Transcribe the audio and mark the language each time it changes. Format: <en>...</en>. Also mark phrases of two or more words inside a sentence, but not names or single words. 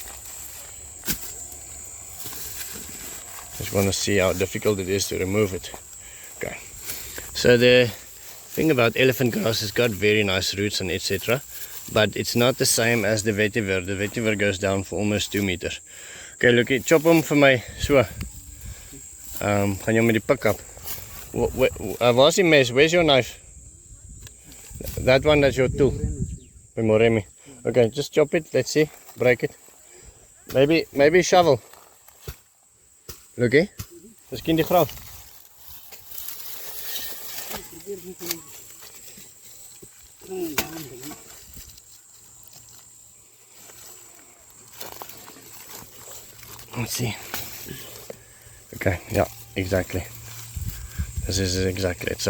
<en>Just want to see how difficult it is to remove it. Okay. So the thing about elephant grass has got very nice roots and etc. But it's not the same as the vetiver. The vetiver goes down for almost 2 meters. Okay, look,</en> <af>chop hom vir my so. Gaan jy met die</af> <en>pick up. Where's</en> <af>die mes?</af> <en>Where's your knife? That one, that's your tool. By Moremi. Okay, just chop it. Let's see. Break it. Maybe shovel. Look, eh?</en> <af>Miskien die graf.</af> <en>Let's see. Okay, yeah, exactly. This is exactly it.</en>